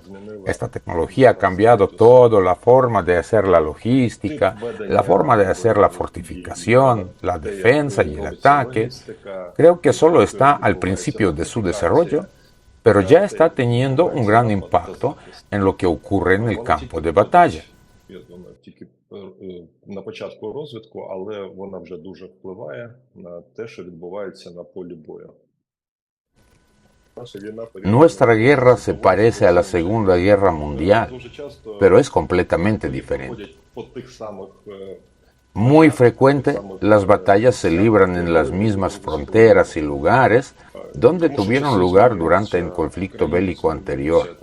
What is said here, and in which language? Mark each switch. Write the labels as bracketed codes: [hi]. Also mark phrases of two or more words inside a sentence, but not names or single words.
[es] Esta tecnología ha cambiado todo, la forma de hacer la logística, la forma de hacer la fortificación, la defensa y el ataque. Creo que solo está al principio de su desarrollo, pero ya está teniendo un gran impacto en lo que ocurre en el campo de batalla. [uk] На початку розвитку, але вона вже дуже впливає на те, що відбувається на полі бою. [es] Nuestra guerra se parece a la Segunda Guerra Mundial, pero es completamente diferente. Muy frecuente, las batallas se libran en las mismas fronteras y lugares donde tuvieron lugar durante el conflicto bélico anterior.